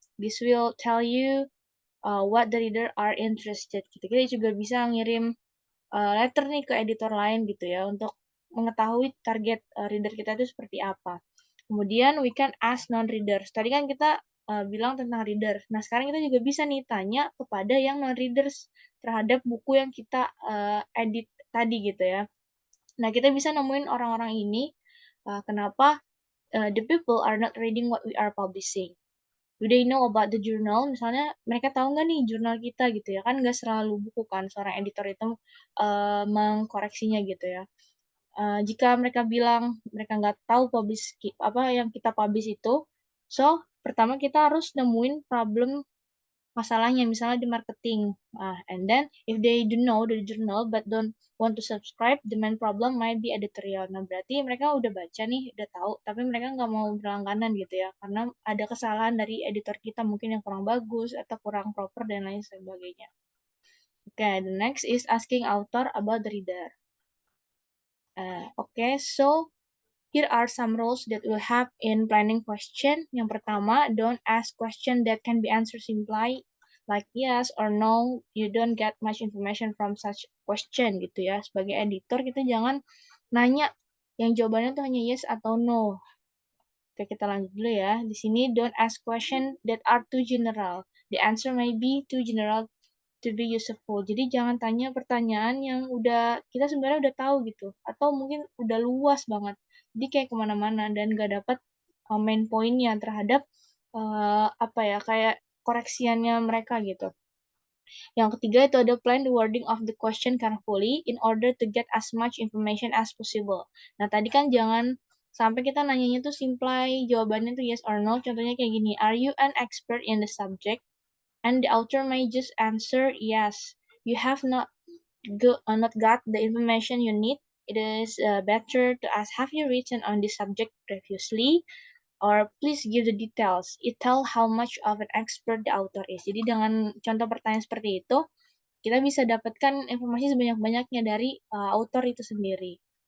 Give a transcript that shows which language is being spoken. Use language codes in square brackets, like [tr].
[en] This will tell you what the reader are interested. [id] Kita juga bisa ngirim letter nih ke editor lain gitu ya untuk mengetahui target reader kita itu seperti apa. Kemudian [en] we can ask non-readers. [id] Tadi kan kita bilang tentang reader. Nah, sekarang kita juga bisa nih tanya kepada yang non-readers terhadap buku yang kita edit tadi gitu ya. Nah, kita bisa nemuin orang-orang ini kenapa [en] the people are not reading what we are publishing. Do they know about the journal? [id] Misalnya mereka tahu nggak nih jurnal kita gitu ya? Kan nggak selalu buku kan seorang editor itu mengkoreksinya gitu ya. Jika mereka bilang mereka nggak tahu apa yang kita publish itu, so pertama kita harus nemuin problem masalahnya misalnya di marketing. [en] And then if they do know the journal but don't want to subscribe, the main problem might be editorial. [id] Nah berarti mereka udah baca nih, udah tahu, tapi mereka nggak mau berlangganan gitu ya, karena ada kesalahan dari editor kita mungkin yang kurang bagus atau kurang proper dan lain sebagainya. [en] Okay, the next is asking author about the reader. Okay, so here are some rules that we'll have in planning question. [id] Yang pertama, [en] don't ask question that can be answered simply like yes or no. You don't get much information from such question [id] gitu ya. Sebagai editor kita jangan nanya yang jawabannya tuh hanya yes atau no. Oke, kita lanjut dulu ya. Di sini [en] don't ask question that are too general. The answer may be too general to be useful. [id] Jadi jangan tanya pertanyaan yang kita sebenarnya udah tahu gitu, atau mungkin udah luas banget. Jadi kayak kemana-mana dan gak dapat main poinnya terhadap apa ya kayak koreksiannya mereka gitu. Yang ketiga itu ada [en] plan the wording of the question carefully in order to get as much information as possible. [id] Nah tadi kan jangan sampai kita nanyanya tuh simple, jawabannya tuh [en] yes or no. [id] Contohnya kayak gini, [en] are you an expert in the subject? And the author may just answer yes. You have not got the information you need. It is better to ask, have you written on this subject previously? Or please give the details. It tell how much of an expert the author is. [id] Jadi dengan contoh pertanyaan seperti itu, kita bisa dapatkan informasi sebanyak-banyaknya dari author itu sendiri.